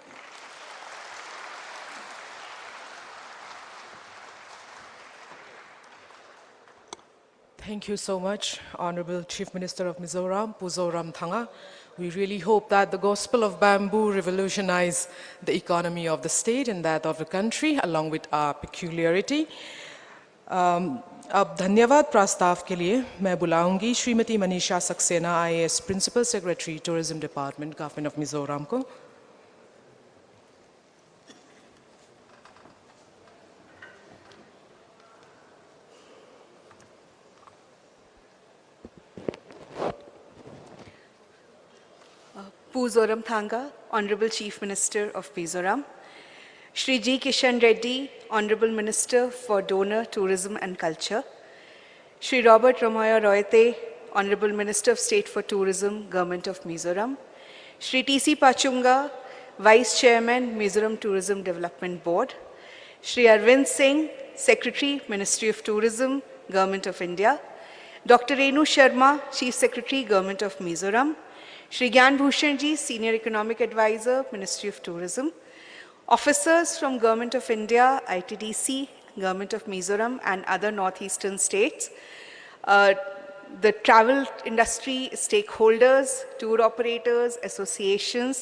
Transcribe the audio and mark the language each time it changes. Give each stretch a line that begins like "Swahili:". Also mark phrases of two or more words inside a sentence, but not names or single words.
English: Thank you so much, Honorable Chief Minister of Mizoram, Puzoram Thanga. We really hope that the gospel of bamboo revolutionize the economy of the state and that of the country, along with our peculiarity.
Hindi: अब धन्यवाद प्रस्ताव के लिए मैं बुलाऊंगी श्रीमती मनीषा सक्सेना
English: IAS Principal Secretary Tourism Department Government of Mizoram
Hindi: को।
English: Mizoram Thanga, Honorable Chief Minister of Mizoram. Shri G. Kishan Reddy, Honorable Minister for Donor, Tourism and Culture. Shri Robert Ramoya Royate, Honorable Minister of State for Tourism, Government of Mizoram. Shri T.C. Pachunga, Vice Chairman, Mizoram Tourism Development Board. Shri Arvind Singh, Secretary, Ministry of Tourism, Government of India. Dr. Renu Sharma, Chief Secretary, Government of Mizoram. Shri Gyan Bhushan Ji, Senior Economic Advisor, Ministry of Tourism. Officers from Government of India, ITDC, Government of Mizoram and other northeastern states. The travel industry stakeholders, tour operators, associations.